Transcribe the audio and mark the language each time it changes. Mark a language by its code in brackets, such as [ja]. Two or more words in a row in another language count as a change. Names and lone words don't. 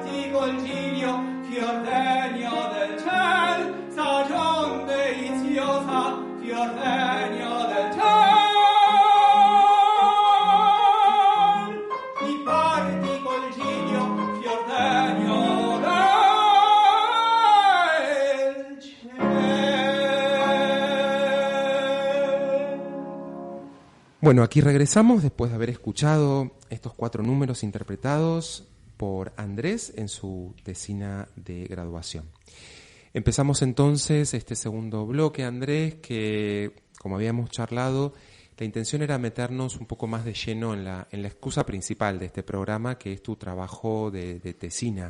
[it] Fior degno del ciel, stagion deliziosa fior degno del ciel, mi parti col ciglio, fior degno del ciel. [es] Bueno, aquí regresamos después de haber escuchado estos 4 números interpretados por Andrés en su tesina de graduación. Empezamos entonces este segundo bloque, Andrés, que como habíamos charlado, la intención era meternos un poco más de lleno en la excusa principal de este programa, que es tu trabajo de tesina.